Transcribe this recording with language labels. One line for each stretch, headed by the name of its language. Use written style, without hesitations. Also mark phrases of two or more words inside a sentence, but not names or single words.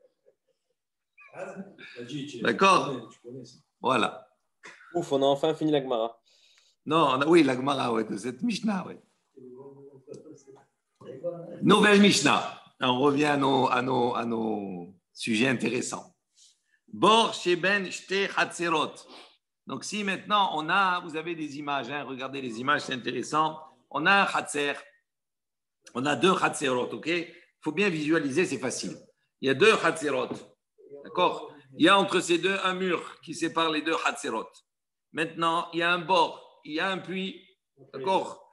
French: D'accord? Voilà. Ouf, on a enfin fini la Gemara. Non, oui, la Gemara, ouais, de cette Mishnah. Ouais. Nouvelle Mishnah. On revient à nos sujets intéressants.
Hebrew: בור שבין שתי חצרות.
French: Donc, si maintenant vous avez des images, regardez les images, c'est intéressant. On a un chatzer, on a deux chatzerot, ok? Il faut bien visualiser, c'est facile. Il y a deux chatzerot, d'accord? Il y a entre ces deux un mur qui sépare les deux chatzerot. Maintenant, il y a un bord, il y a un puits, d'accord?